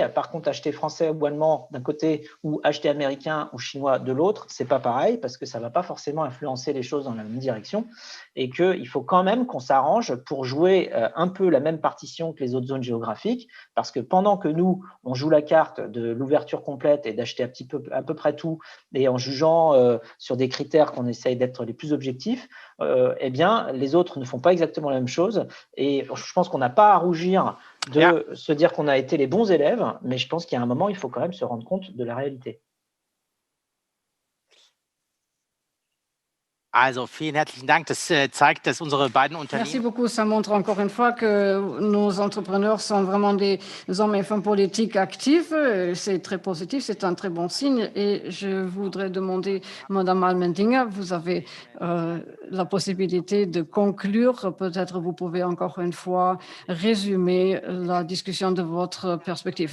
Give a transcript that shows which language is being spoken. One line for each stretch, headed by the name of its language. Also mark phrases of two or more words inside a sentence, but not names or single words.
French: Par contre, acheter français ou allemand d'un côté ou acheter américain ou chinois de l'autre, c'est pas pareil parce que ça va pas forcément influencer les choses dans la même direction et qu'il faut quand même qu'on s'arrange pour jouer un peu la même partition que les autres zones géographiques parce que pendant que nous, on joue la carte de l'ouverture complète et d'acheter à peu près tout et en jugeant sur des critères qu'on essaye d'être les plus objectifs, eh bien, les autres ne font pas exactement la même chose. Et je pense qu'on n'a pas à rougir de se dire qu'on a été les bons élèves, mais je pense qu'il y a un moment, il faut quand même se rendre compte de la réalité.
German: Also vielen herzlichen Dank. Das zeigt, dass unsere beiden Unternehmen.
French: Merci beaucoup. Ça montre encore une fois que nos entrepreneurs sont vraiment des hommes et femmes politiques actifs. C'est très positif, c'est un très bon signe. Et je voudrais demander, Madame Allmendinger, vous avez la possibilité de conclure. Peut-être vous pouvez encore une fois résumer la discussion de votre perspective.